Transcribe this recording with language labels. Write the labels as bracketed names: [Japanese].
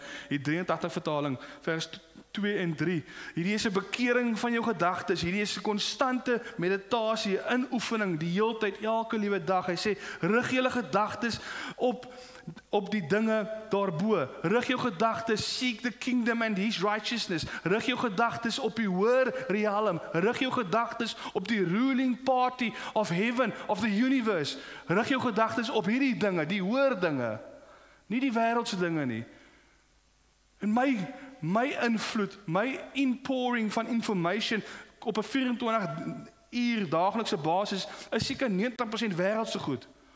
[Afrikaans] Die 83 vertaling vers 2 en 3. Hierdie is 'n bekering van jou gedagtes. Hierdie is 'n konstante meditasie, inoefening die heeltyd, elke liewe dag. Hy sê rig julle gedagtes op die dinge daarbo. Rig jou gedagtes, [English] seek the kingdom and his righteousness. [Afrikaans] Rig jou gedagtes op die hoër realm. Rig jou gedagtes op die [English] ruling party of heaven, of the universe. [Afrikaans] Rig jou gedagtes op hierdie dinge, die hoër dinge. Nie die wêreldse dinge nie. En my invloed, my inpouring van information op 'n 24 uur daaglikse basis is seker 90% wêreldse goed.